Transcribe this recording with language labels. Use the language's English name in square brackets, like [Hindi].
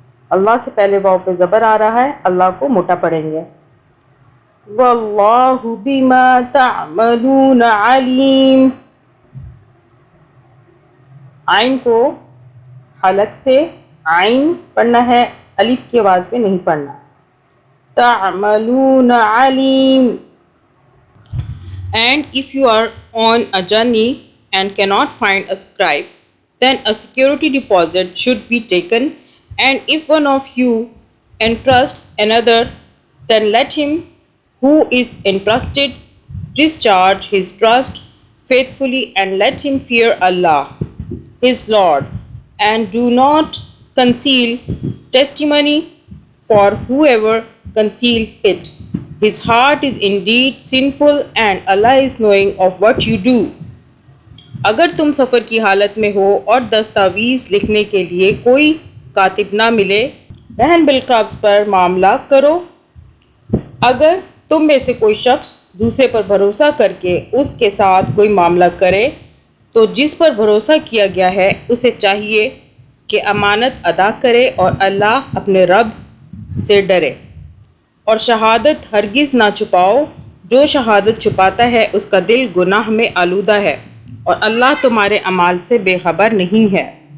[Urdu] اللہ سے پہلے واو پہ زبر آ رہا ہے، اللہ کو موٹا پڑھیں گے۔ [Arabic] وَاللَّهُ بِمَا تَعْمَلُونَ عَلِيمٌ، [Urdu] عین کو حلق سے عین پڑھنا ہے، الف کی آواز پہ نہیں پڑھنا۔ [Arabic] تعملون علیم. [English] And if you are on a journey and cannot find a scribe, then a security deposit should be taken, and if one of you entrusts another, then let him who is entrusted discharge his trust faithfully, and let him fear Allah, his Lord, and do not conceal testimony, for whoever conceals it, his heart is indeed sinful, and Allah is knowing of what you do. [Urdu] اگر تم سفر کی حالت میں ہو اور دستاویز لکھنے کے لیے کوئی کاتب نہ ملے، رہن بالقبض پر معاملہ کرو۔ اگر تم میں سے کوئی شخص دوسرے پر بھروسہ کر کے اس کے ساتھ کوئی معاملہ کرے تو جس پر بھروسہ کیا گیا ہے اسے چاہیے کہ امانت ادا کرے اور اللہ اپنے رب سے ڈرے، اور شہادت ہرگز نہ چھپاؤ۔ جو شہادت چھپاتا ہے اس کا دل گناہ میں آلودہ ہے، اور اللہ تمہارے اعمال سے بے خبر نہیں ہے۔